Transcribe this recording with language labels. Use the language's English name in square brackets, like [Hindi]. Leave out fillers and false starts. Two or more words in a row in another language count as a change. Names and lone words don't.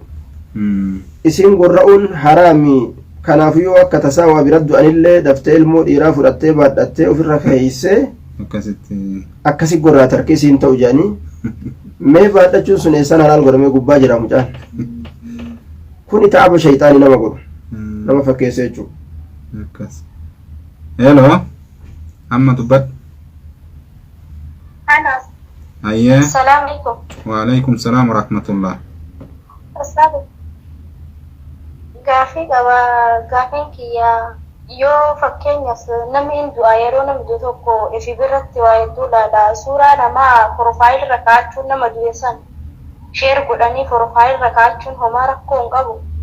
[Oromo] Isiin gurra'uun haraami. Kanaafuu yoo akka tasaa waa bira du'anillee daftee ilmoo dhiiraa fudhattee baadhattee ofirra keeysee akkasi gurraata harki isiin ta'u jedhanii mee baadhachuun sun eessaan halaal godhamee gubbaa jira mucaan. Kuni taa'aba shayxaanii nama godhu nama fakkeessa jechuudha. Hello, amma dubbadhu. Ayyee. [Arabic] السلام عليكم. وعليكم السلام ورحمة الله. Assalamu. [Oromo] Gaafiin kiyya yoo fakkeenyaaf namni hin du'a yeroo namni du'u tokko ifi birratti waa hedduu laala suuraa namaa profaayil irra kaa'achuun nama du'e san sheer godhanii profaayil irra kaa'achuun homaa rakkoo hin qabu.